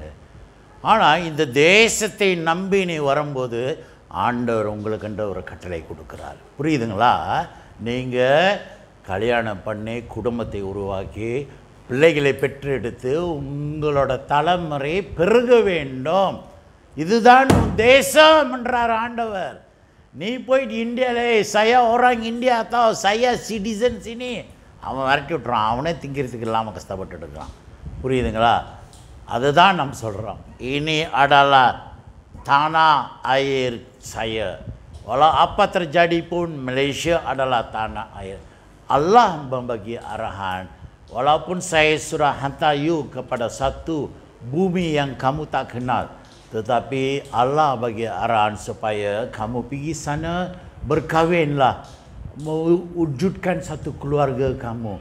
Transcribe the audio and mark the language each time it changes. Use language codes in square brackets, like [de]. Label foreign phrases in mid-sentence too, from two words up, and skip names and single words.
[ta] ஆனால் இந்த தேசத்தை நம்பி நீ வரும்போது ஆண்டவர் உங்களுக்குன்ற ஒரு கட்டளை கொடுக்குறார். புரியுதுங்களா? நீங்கள் கல்யாணம் பண்ணி குடும்பத்தை உருவாக்கி பிள்ளைகளை பெற்றெடுத்து உங்களோட தலைமுறை பெருக வேண்டும். இதுதான் தேசம் என்றார் ஆண்டவர். நீ போயிட்டு இந்தியாவிலே [ms] saya orang India atau saya citizen sini [ta] அவன் விரட்டி விட்டுறான். அவனே திங்கிறதுக்கு இல்லாமல் கஷ்டப்பட்டு இருக்கான். புரியுதுங்களா? அதுதான் நம்ம சொல்கிறோம். [ms] ini adalah tanah air saya. Walau apa terjadi pun Malaysia adalah tanah air. Allah membagi arahan. Walaupun saya sudah hantar you kepada satu bumi yang kamu tak kenal, tetapi Allah bagi arahan supaya kamu pergi sana, berkahwinlah, mewujudkan satu keluarga kamu.